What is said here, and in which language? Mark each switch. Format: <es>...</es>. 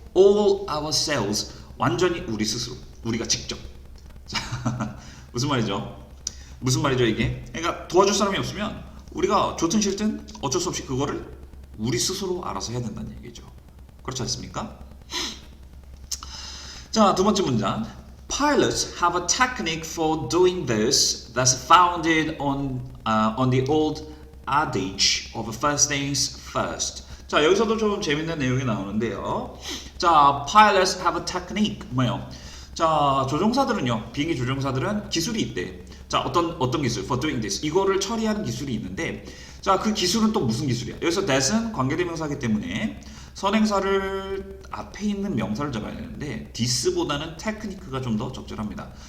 <en>all ourselves.</en> <ko>완전히 우리 스스로. 우리가 직접. 자, 무슨 말이죠? 무슨 말이죠 이게? 그러니까 도와줄 사람이 없으면 우리가 좋든 싫든 어쩔 수 없이 그거를 우리 스스로 알아서 해야 된다는 얘기죠. 그렇지 않습니까? 자, 두 번째 문장.</ko> <en>Pilots have a technique for doing this that's founded on the old adage of first things first.</en> <ko>자, 여기서도 좀 재밌는 내용이 나오는데요.</ko> <en>자, pilots have a technique.</en> <ko>뭐예요? 자, 조종사들은요, 비행기 조종사들은 기술이 있대. 자, 어떤 기술?</ko> <en>For doing this.</en> <ko>이거를 처리하는 기술이 있는데, 자, 그 기술은 또 무슨 기술이야? 여기서 that은 관계대명사이기 때문에 선행사를 앞에 있는 명사를 잡아야 되는데, this보다는 technique가 좀 더 적절합니다.</ko>